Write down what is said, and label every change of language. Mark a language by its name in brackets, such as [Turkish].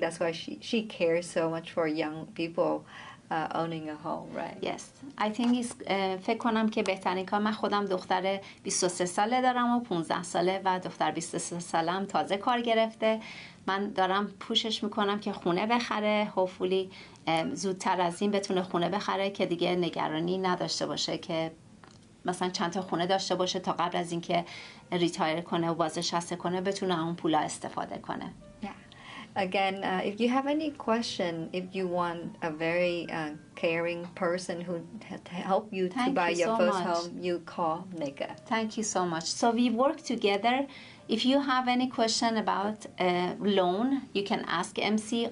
[English] That's why she cares so much for young people owning a home, right? Yes. I think [Persian] فکر کنم که بهترین کار، من خودم دختر 23 ساله دارم و 15 ساله و دختر 23 سالم تازه کار گرفته. من دارم پوشش میکنم که خونه بخره. هوفولی زودتر از این بتونه خونه بخره که دیگه نگرانی نداشته باشه که مثلا چند تا خونه داشته باشه تا قبل از اینکه ریتایر کنه و بازنشسته کنه بتونه اون پولا استفاده کنه. [English] Again, if you have any question, if you want a very caring person who help you to buy your first home, you call Nika. Thank you so much. So we work together. If you have any question about loan, you can ask MC.